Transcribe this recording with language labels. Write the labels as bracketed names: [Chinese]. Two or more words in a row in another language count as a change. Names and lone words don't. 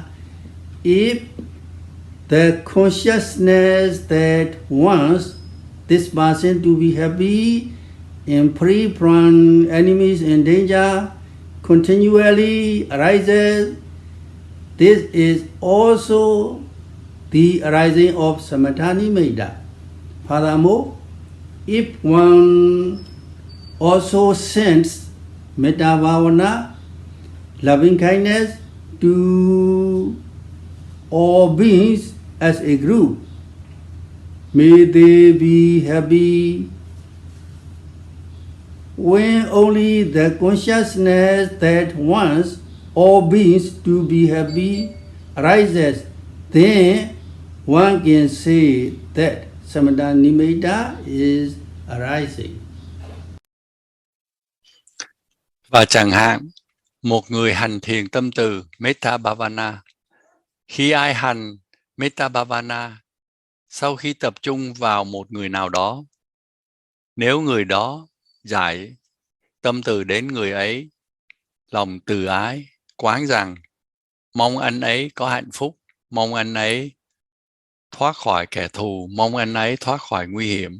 [English] If the consciousness that wants this person to be happy and free from enemies and danger continually arises, this is also the arising of [Pali] Samatha Nimitta. [English] Furthermore, if one also sends [Pali] metta bhavana, [English] loving kindness, to all beings as a group, may they be happy. When only the consciousness that wants all beings to be happy arises, then one can say that [Pali] Samatha Nimitta [English] is arising. [Vietnamese] Và chẳng hạn, một người hành thiền tâm từ [Pali] Metta Bhavana. [Vietnamese] Khi ai hành [Pali] Metta Bhavana, [Vietnamese] sau khi tập trung vào một người nào đó, nếu người đó giải tâm từ đến người ấy, lòng từ ái, quán rằng mong anh ấy có hạnh phúc, mong anh ấy thoát khỏi kẻ thù, mong anh ấy thoát khỏi nguy hiểm.